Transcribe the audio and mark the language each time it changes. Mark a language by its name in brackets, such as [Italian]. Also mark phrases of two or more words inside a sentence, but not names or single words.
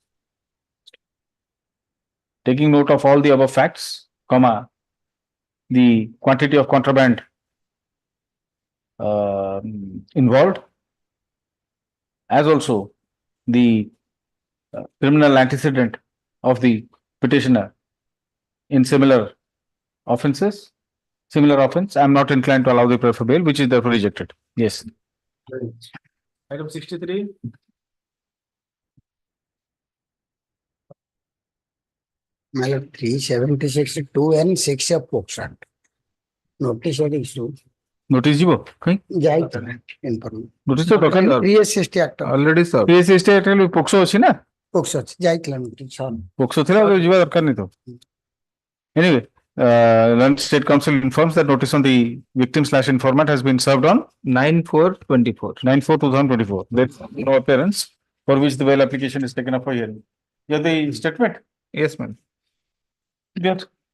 [English] Taking note of all the above facts, the quantity of contraband involved, as also the criminal antecedent of the petitioner in similar offense, I am not inclined to allow the prayer for bail, which is therefore rejected. Yes. Item 63. My lord, 376(2) and 6 of POCSO. Notice or issue. [Odia] Notice ଯିବ କାଇଁ [English] Information. [Odia] notice ତ ଦରକାର [English] PSST Act. Already sir. [Odia] PSST Act ରେ ପୋକ୍ସୋ ଅଛି ନା POCSO ଅଛି ଯାଇଥିଲା notice. ପୋକ୍ସୋ ଥିଲା ଆଉ ଯିବା ଦରକାର ନାହିଁ ତ [English] anyway Learned State Counsel informs that notice on the victim/informant has been served on 9/4/24. 9/4/2024. There is no appearance for which the bail application is taken up for hearing. You have the statement? Yes, ma'am. Yes.